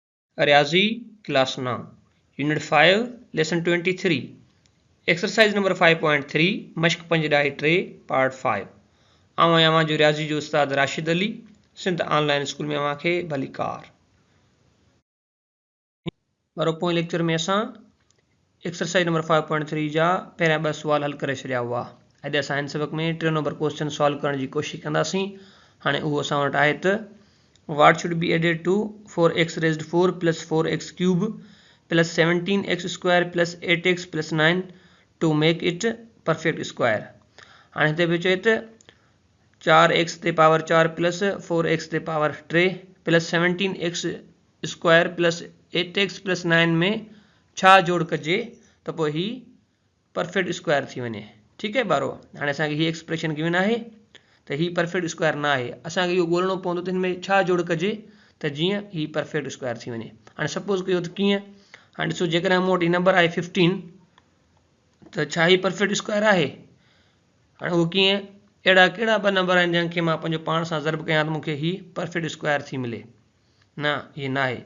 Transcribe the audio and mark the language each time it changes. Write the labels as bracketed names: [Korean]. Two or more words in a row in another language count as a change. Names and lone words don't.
[Sindhi] रियाजी [English] class 9 unit 5 lesson 23 exercise number 5.3 [Sindhi] मश्क 5.3 पार्ट 5 आऊं आहियां जो रियाजी जो उस्ताद राशिद अली सिंध ऑनलाइन स्कूल में अव्हांखे भली कार वारो पोइ लेक्चर में असां [English] exercise number 5.3 [Sindhi] जा पहिरियां 2 सुवाल हल करे छॾिया हुआ। अॼु असां हिन सबक में 3 नंबर [English] question solve [Sindhi] करण जी कोशिशि कंदासीं। हाणे उहो असां वटि आहे त [English] what should be added to 4x raised 4 plus 4x cube plus 17x square plus 8x plus 9 to make it perfect square। [Sindhi] हाणे हिते पियो चए त 4x ते पावर 4 प्लस 4x ते पावर 3 प्लस [English] 17x square plus 8x plus 9 [Sindhi] में छा जोड़ कजे त पोइ ही [English] perfect square [Sindhi] थी वञे। ठीक है बारो, हाणे असांखे ही एक्सप्रेशन गिवन आहे त ही [English] perfect square [Sindhi] न आहे, असांखे इहो ॻोल्हणो पवंदो त हिन में छा जोड़ कजे त जीअं ही [English] perfect square [Sindhi] थी वञे। हाणे सपोज़ कयो त कीअं, हाणे ॾिसो जेकॾहिं मूं वटि ही नंबर आहे 15 त छा ही [English] perfect square [Sindhi] आहे। हाणे उहो कीअं, अहिड़ा कहिड़ा ॿ नंबर आहिनि जंहिंखे मां पंहिंजो पाण सां ज़र्ब कयां त मूंखे ही [English] perfect square [Sindhi] थी मिले, न ही न आहे।